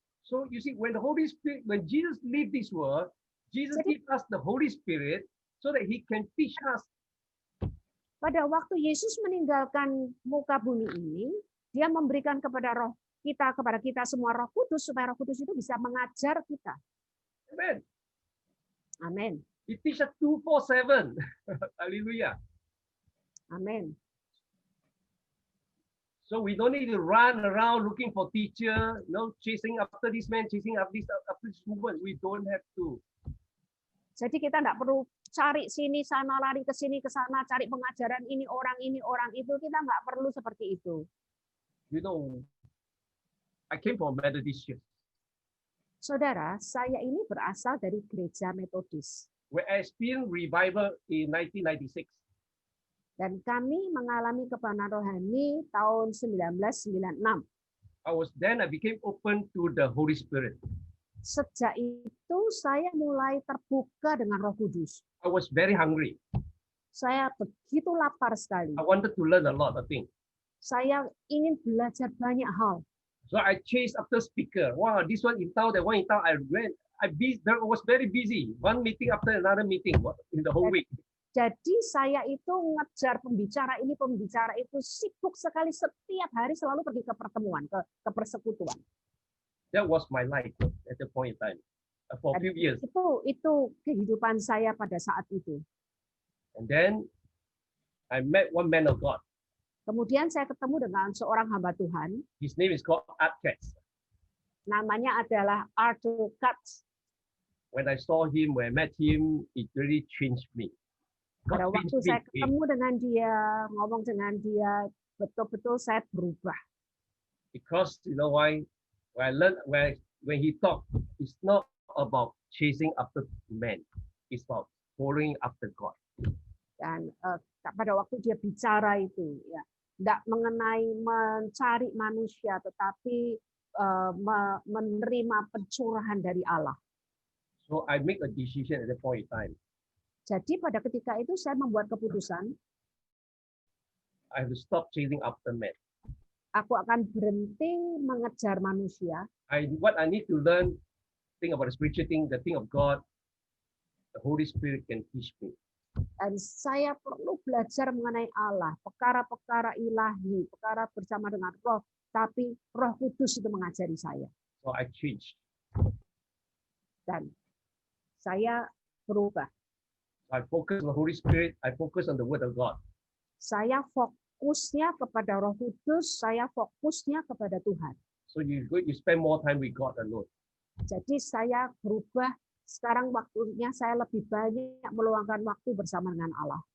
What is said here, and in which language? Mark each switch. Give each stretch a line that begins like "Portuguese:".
English: So you see, when the Holy Spirit, when Jesus lived this world, Jesus
Indonesian: Jadi-
English: gave us the Holy Spirit so that He can teach us
Indonesian: pada waktu Yesus meninggalkan muka bumi ini, dia memberikan kepada kepada kita semua Roh Kudus supaya Roh Kudus itu bisa mengajar kita.
English: Amen.
Indonesian: Amin.
English: He teaches 24/7. Hallelujah.
Indonesian: Amin.
English: So we don't need to run around looking for teacher, chasing after this man, chasing after this woman. We don't have to.
Indonesian: Jadi kita tidak perlu cari sini sana, lari ke sini ke sana, cari pengajaran ini orang itu. Kita nggak perlu seperti itu.
English: I came from Methodist church.
Indonesian: Saudara, saya ini berasal dari gereja Metodis.
English: Where I experienced revival in 1996.
Indonesian: Dan kami mengalami kebenaran rohani tahun 1996.
English: I became open to the Holy Spirit.
Indonesian: Sejak itu saya mulai terbuka dengan Roh Kudus.
English: I was very hungry.
Indonesian: Saya begitu lapar sekali.
English: I wanted to learn a lot of things.
Indonesian: Saya ingin belajar banyak hal.
English: So I chased after speaker. Wow, this one in town, that one in town. I was very busy. One meeting after another meeting in the whole week.
Indonesian: Jadi saya itu ngejar pembicara ini, pembicara itu, sibuk sekali setiap hari selalu pergi ke pertemuan, ke persekutuan.
English: That was my life at the point in time for a few years.
Indonesian: Itu kehidupan saya pada saat itu.
English: And then I met one man of God.
Indonesian: Kemudian saya ketemu dengan seorang hamba Tuhan.
English: His name is called Art Katz.
Indonesian: Namanya adalah Arthur Katz.
English: When I saw him, when I met him, it really changed me.
Indonesian: Pada waktu saya ketemu dengan dia, ngomong dengan dia, betul-betul saya berubah.
English: Because you know why? When I learned when he talked, it's not about chasing after men. It's about following after God.
Indonesian: Dan pada waktu dia bicara itu, ya, tidak mengenai mencari manusia, tetapi menerima pencurahan dari Allah.
English: So I make a decision at the point in time.
Indonesian: Jadi pada ketika itu saya membuat keputusan.
English: I have to stop chasing after men.
Indonesian: Aku akan berhenti mengejar manusia.
English: What I need to learn, think about the spiritual thing, the thing of God, the Holy Spirit can teach me.
Indonesian: Dan saya perlu belajar mengenai Allah, perkara-perkara ilahi, perkara bersama dengan Roh, tapi Roh Kudus itu mengajari saya.
English: So I changed.
Indonesian: Dan saya berubah.
English: I focus on the Holy Spirit. I focus on the Word of God.
Indonesian: Saya fokusnya kepada Roh Kudus, saya fokusnya kepada Tuhan.
English: So you spend more time with God alone.
Indonesian: Jadi saya berubah. Sekarang waktunya saya lebih banyak meluangkan waktu bersama dengan Allah.